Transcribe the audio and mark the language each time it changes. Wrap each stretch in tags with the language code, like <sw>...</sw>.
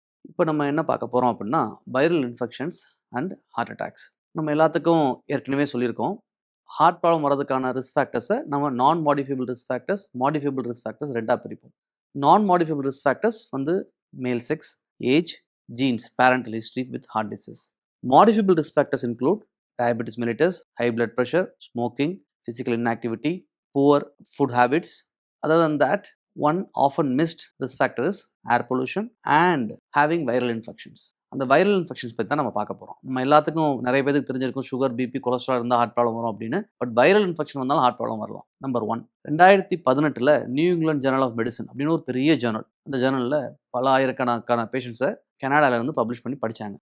<ta>இப்போ நம்ம என்ன பார்க்க போகிறோம் அப்படின்னா</ta> <en>Viral infections and heart attacks.</en> <ta>நம்ம எல்லாத்துக்கும் ஏற்கனவே சொல்லியிருக்கோம், ஹார்ட் ப்ராப்ளம் வரதுக்கான ரிஸ்க் ஃபேக்டர்ஸை நம்ம</ta> <en>non modifiable risk factors,</en> <ta>மாடிஃபியபிள் ரிஸ்க் ஃபேக்டர்ஸ் ரெண்டாக பிரிப்போம்.</ta> <en>Non modifiable risk factors வந்து male sex, age, genes, parental history with heart disease. Modifiable risk factors include diabetes mellitus, high blood pressure, smoking, physical inactivity, poor food habits. Other than that, one often missed risk factor is air pollution and having viral infections.</en> <ta>அந்த viral infections பற்றி தான் நம்ம பார்க்க போகிறோம். நம்ம எல்லாத்துக்கும் நிறைய பேருக்கு தெரிஞ்சிருக்கும் சுகர், பிபி, கொலஸ்ட்ரால் இருந்தால் ஹார்ட் ப்ராப்ளம் வரும் அப்படின்னு. பட் வைரல் இன்ஃபெக்ஷன் வந்தாலும் ஹார்ட் ப்ராப்ளம் வரலாம். Number 1, 2018 New England journal of medicine அப்படின்னு ஒரு பெரிய ஜேர்னல். அந்த ஜேர்னலில் பல ஆயிரக்கணக்கான பேஷண்ட்ஸை கனடாவிலேருந்து பப்ளிஷ் பண்ணி படித்தாங்க.</ta>